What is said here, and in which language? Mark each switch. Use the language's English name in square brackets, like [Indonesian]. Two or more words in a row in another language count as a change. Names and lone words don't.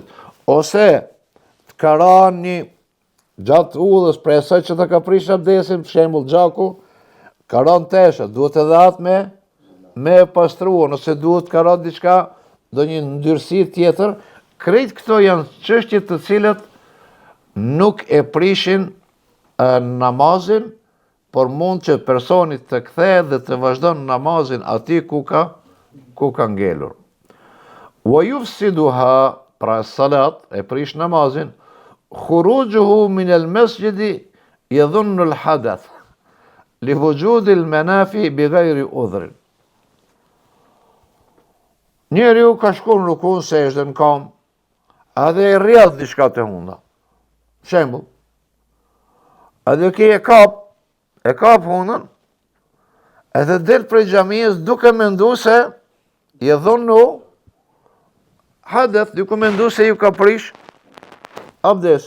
[Albanian] Ose të ka ra një gjatë udhës, prej asaj që të ka prish abdesin, për shembull gjaku, ka ra në tesha, duhet edhe atë me pastruar, nëse duhet ka ra diçka, do një ndyrësi tjetër, krejt këto janë çështje të cilat nuk e prishin namazin, por mund që personit të kthehet dhe të vazhdon namazin aty ku ka ngelur. [Arabic] ويفسدها, [Albanian] pra salat e prish namazin, [Arabic] خروجه من المسجد يظن الحدث لوجود المنافي بغير عذر. [Albanian] Njeriu ka shku në rukun se është në kam, edhe e rrjedh diçka të hunda. Shembull, edhe ki e kap hundën, edhe del prej xhamisë duke mendu se i [Arabic] ظن حدث, [Albanian] duke mendu se ju ka prish abdesi.